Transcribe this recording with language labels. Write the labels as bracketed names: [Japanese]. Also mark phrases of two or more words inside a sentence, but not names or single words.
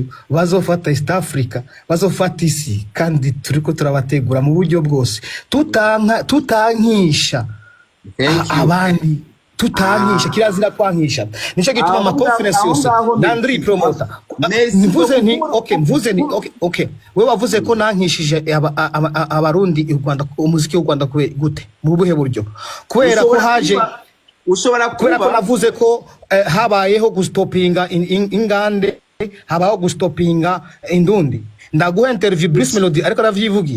[Rundi] bazofata East Africa bazofata isi kandi turiko turabategura mu buryo bwose tutankisha abandi tutankisha kirazira kwankisha nico gituma ama conference yose Landry promoter mvuze ni okay wewe wavuze ko nankishije abarundi u Rwanda umuziki w'u Rwanda gute mu buhe buryo kubera ko haje ushobora kubera ko navuze ko habayeho gustopinga ingande habaho gustopinga indundi ndaguha interview Bruce Melody ariko ravyivugira